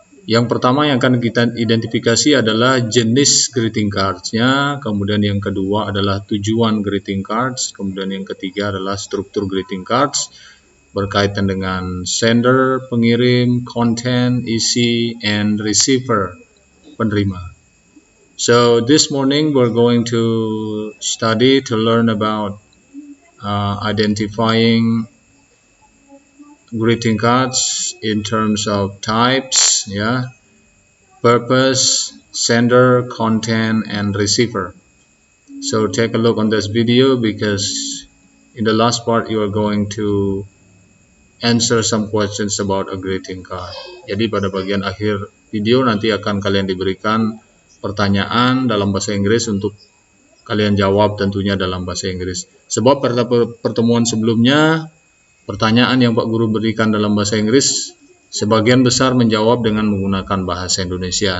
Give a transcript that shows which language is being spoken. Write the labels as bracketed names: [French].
[Indonesian] Yang pertama yang akan kita identifikasi adalah jenis greeting cards-nya, kemudian yang kedua adalah tujuan greeting cards, kemudian yang ketiga adalah struktur greeting cards berkaitan dengan sender, pengirim, content, isi, and receiver, penerima. [English] So this morning we're going to study to learn about identifying greeting cards in terms of types, purpose, sender, content, and receiver. So take a look on this video because in the last part you are going to answer some questions about a greeting card. [Indonesian] Jadi pada bagian akhir video nanti akan kalian diberikan pertanyaan dalam bahasa Inggris untuk kalian jawab tentunya dalam bahasa Inggris. Sebab pada pertemuan sebelumnya pertanyaan yang Pak Guru berikan dalam bahasa Inggris sebagian besar menjawab dengan menggunakan bahasa Indonesia.